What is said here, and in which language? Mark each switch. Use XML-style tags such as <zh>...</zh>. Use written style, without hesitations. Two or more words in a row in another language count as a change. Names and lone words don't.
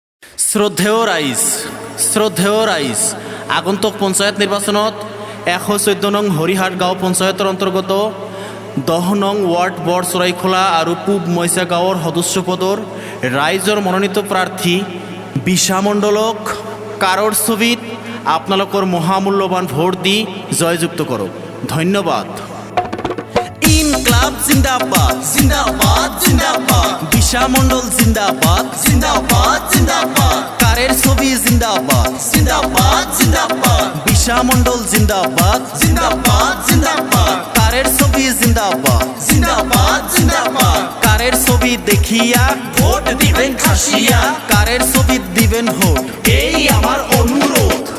<as>শ্রদ্ধেয় রাইজ আগন্তুক পঞ্চায়েত নিৰ্বাচনত 114 নং হৰিহাট গাঁও পঞ্চায়তৰ অন্তৰ্গত 10 নং ৱাৰ্ড বৰ চৰাইখোলা আৰু পূব মইচা গাঁৱৰ সদস্য পদৰ ৰাইজৰ মনোনীত প্ৰাৰ্থী বিশা মণ্ডলক কাৰৰ ছবিত আপোনালোকৰ মহামূল্যৱান ভোট দি জয়যুক্ত কৰক।</as> <hi>धन्यवाद। इंक़लाब ज़िंदाबाद ज़िंदाबाद ज़िंदाबाद, বিশা মণ্ডল ज़िंदाबाद ज़िंदाबाद ज़िंदाबाद,</hi> <bn>কারের ছবি</bn> <hi>ज़िंदाबाद ज़िंदाबाद ज़िंदाबाद,</hi> <bn>বিশা মণ্ডল</bn> <hi>ज़िंदाबाद ज़िंदाबाद ज़िंदाबाद,</hi> <bn>কারের ছবি</bn> <hi>ज़िंदाबाद ज़िंदाबाद ज़िंदाबाद,</hi> <bn>কারের ছবি দেখিয়া ভোট দিবেন খাসিয়া, কারের ছবি দিবেন ভোট, এই আমার অনুরোধ।</bn>